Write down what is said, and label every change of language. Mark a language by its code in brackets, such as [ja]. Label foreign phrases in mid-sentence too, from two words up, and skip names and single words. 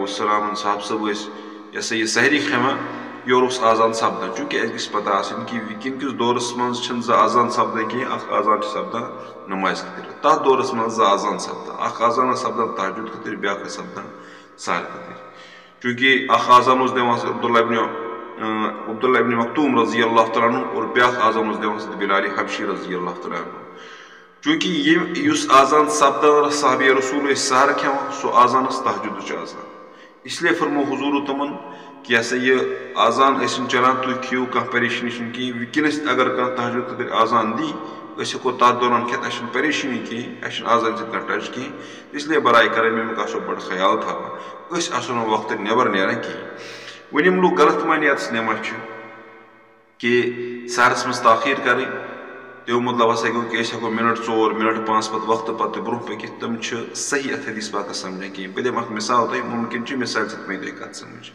[ks] وسلامن صاحب صٲب ٲسۍ یہِ ہسا یہِ سحری کھٮ۪وان یورٕ اوس آزان سپدان چوٗنٛکہِ اَسہِ گژھِ پتہ آسٕنۍ کہِ وٕنکیٚن کِس دورس منٛز چھِنہٕ 2 آزان سپدان کینٛہہ اکھ آزان چھُ سپدان نمازِ خٲطرٕ تتھ دورس منٛز 2 آزان سپدان اکھ آزان ٲس سپدان تہجُد خٲطرٕ بیاکھ ٲس سپدان سحر خٲطرٕ چونکہ اخ آزان دِوان عبداللہ ابن مکتوم [ar] رضی اللہ تعالیٰ عنہ [ks] اور بیاکھ آزان دِوان بلال حبشی [ar] رضی اللہ تعالیٰ عنہ. [ks] چونکہ یس آزان سپدان صحابی رسول سحر کھیوان سو آزان تہجد آزان. [ur] اس لیے فرمو حضور تمن کہ یہ سا یہ آزان ٲسِن چلان تُہۍ کھیٚیِو کانٛہہ پریشٲنی چھنہٕ کِہیٖنۍ. [ks] وٕنکیٚنس اگر کانٛہہ تہجد خٲطرٕ آزان دی أسۍ ہٮ۪کو تتھ دوران کھٮ۪تھ اَسہِ چھنہٕ پریشٲنی کِہیٖنۍ اَسہِ چھنہٕ آزان سۭتۍ کانٛہہ ٹچ کِہیٖنۍ. [ur] اس لیے [ks] برائے کرم امیُک آسو بڑٕ خیال تھاوان أسۍ آسو نہٕ وقتہٕ نٮ۪بر نیران کِہیٖنۍ. وۄنۍ یِم لُکھ غلط مانیاتس نِوان چھِ کہ سحرس منٛز تاخیر کرٕنۍ تمیُک مطلب ہسا گوٚو کہ أسۍ ہٮ۪کو منٹ 4 منٹ 5 پتہٕ وقتہٕ پتہٕ برونٛہہ پٔکِتھ. تِم چھِ صحیح اتھ حدیث پاکس سمجھان کِہیٖنۍ. بہٕ دِمہٕ اکھ مثال تۄہہِ ممکن چھِ مثالہِ سۭتۍ پیٚیہِ تۄہہِ کتھ سمجھ.